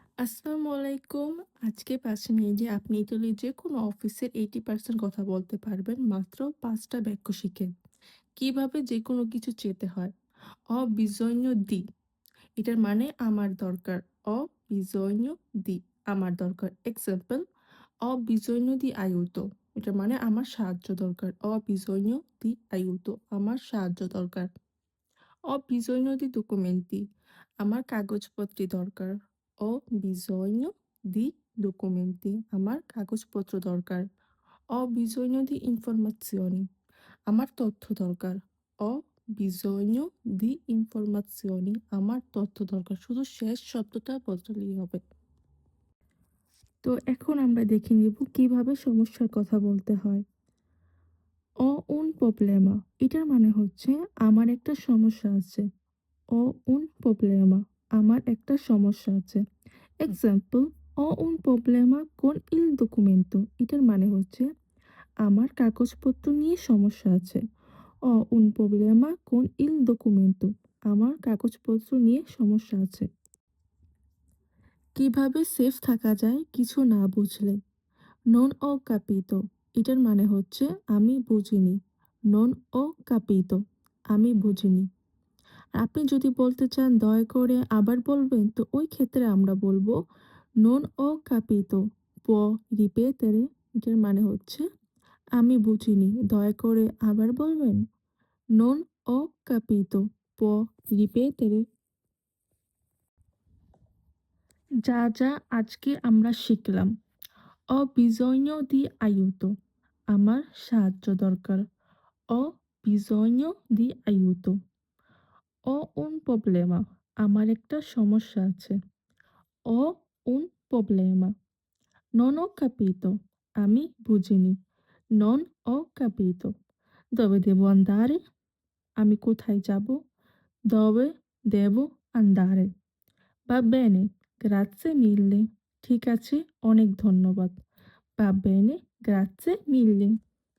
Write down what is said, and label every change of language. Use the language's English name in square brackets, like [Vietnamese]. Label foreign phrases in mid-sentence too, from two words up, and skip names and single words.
[Arabic] السلام عليكم. [Bangla] আজকে ৫ মিনিটে আপনি ইতালির যেকোনো অফিসের 80% কথা বলতে পারবেন মাত্র ৫ টা বাক্য শিখে। কিভাবে যেকোনো কিছু চেতে হয়? [Italian] "Ho bisogno di" [Bangla] এটার মানে আমার দরকার। [Italian] "Ho bisogno di" [Bangla] আমার দরকার। এক্সাম্পল: [Italian] "Ho bisogno di aiuto" [Bangla] এটার মানে আমার সাহায্য দরকার। [Italian] "Ho bisogno di aiuto" [Bangla] আমার সাহায্য দরকার। [Italian] Ho bisogno di documenti [Bangla] আমার কাগজপত্র দরকার। [Italian] Ho bisogno di documenti [Bangla] আমার কাগজপত্র দরকার। [Italian] Ho bisogno di informazioni [Bangla] আমার তথ্য দরকার। [Italian] Ho bisogno di informazioni [Bangla] আমার তথ্য দরকার। শুধু শেষ শব্দটা বদলালেই হবে। তো এখন আমরা দেখে নিব কিভাবে সমস্যার কথা বলতে হয়। [Italian] "Ho un problema" [Bangla] এটার মানে হচ্ছে আমার একটা সমস্যা আছে। [Italian] "Ho un problema" [Bangla] আমার একটা সমস্যা আছে। এক্সাম্পল: [Italian] "Ho un problema con il documento" [Bangla] এটার মানে হচ্ছে আমার কাগজপত্র নিয়ে সমস্যা আছে। [Italian] "Ho un problema con il documento" [Bangla] আমার কাগজপত্র নিয়ে সমস্যা আছে। কিভাবে সেফ থাকা যায় কিছু না বুঝলে? [Italian] "Non ho capito" [Bangla] এটার মানে হচ্ছে আমি বুঝিনি। [Italian] "Non ho capito" [Bangla] আমি বুঝিনি। আপনি যদি বলতে চান দয়া করে আবার বলবেন, তো ওই ক্ষেত্রে আমরা বলবো [Italian] "Non ho capito, può ripetere" [Bangla] এটার মানে হচ্ছে আমি বুঝিনি, দয়া করে আবার বলবেন? [Italian] "Non ho capito, può ripetere" [Bangla] যা আজকে আমরা শিখলাম: [Italian] "Ho bisogno di aiuto" [Bangla] আমার সাহায্য দরকার। [Italian] "Ho bisogno di aiuto" "Ho un problema" [Bangla] আমার একটা সমস্যা আছে। [Italian] "Ho un problema" "Non ho capito" [Bangla] আমি বুঝিনি। [Italian] "Non ho capito" "Dove devo andare" [Bangla] আমি কোথায় যাব? [Italian] "Dove devo andare" "Va bene, grazie mille" [Bangla] ঠিক আছে, অনেক ধন্যবাদ। [Italian] "Va bene, grazie mille"